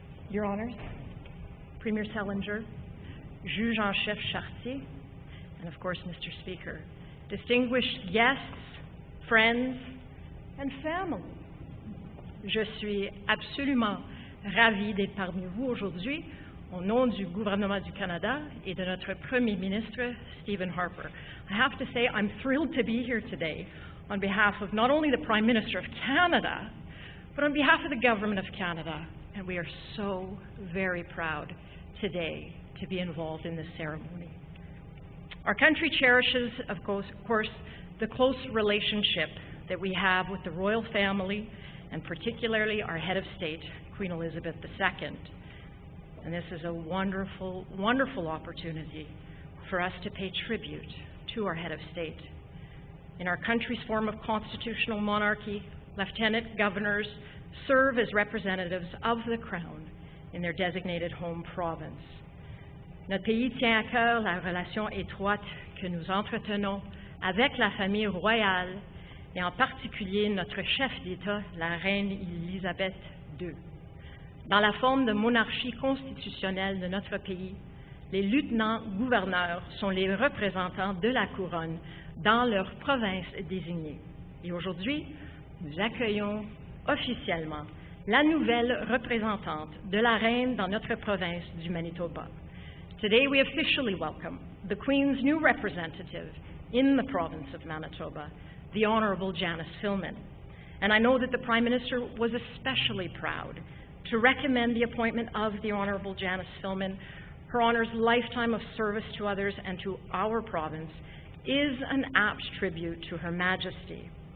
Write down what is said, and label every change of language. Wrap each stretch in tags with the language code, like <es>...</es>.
<en>Your Honors, Premier Selinger, Juge-en-Chef Chartier, and of course, Mr. Speaker, distinguished guests, friends, and family.</en> <fr>Je suis absolument ravie d'être parmi vous aujourd'hui au nom du gouvernement du Canada et de notre Premier ministre, Stephen Harper.</fr> <en>I have to say I'm thrilled to be here today on behalf of not only the Prime Minister of Canada, but on behalf of the Government of Canada, and we are so very proud today to be involved in this ceremony. Our country cherishes, of course, the close relationship that we have with the royal family, and particularly our head of state, Queen Elizabeth II. And this is a wonderful, wonderful opportunity for us to pay tribute to our head of state. In our country's form of constitutional monarchy, lieutenant governors serve as representatives of the Crown in their designated home province.</en> <fr>Notre pays tient à cœur la relation étroite que nous entretenons avec la famille royale et en particulier notre chef d'État, la reine Élisabeth II. Dans la forme de monarchie constitutionnelle de notre pays, les lieutenants-gouverneurs sont les représentants de la couronne dans leur province désignée. Et aujourd'hui, nous accueillons officiellement la nouvelle représentante de la reine dans notre province du Manitoba.</fr> <en>Today we officially welcome the Queen's new representative in the province of Manitoba, the Honourable Janice Filmon. And I know that the Prime Minister was especially proud to recommend the appointment of the Honourable Janice Filmon. Her Honour's lifetime of service to others and to our province is an apt tribute to Her Majesty.</en>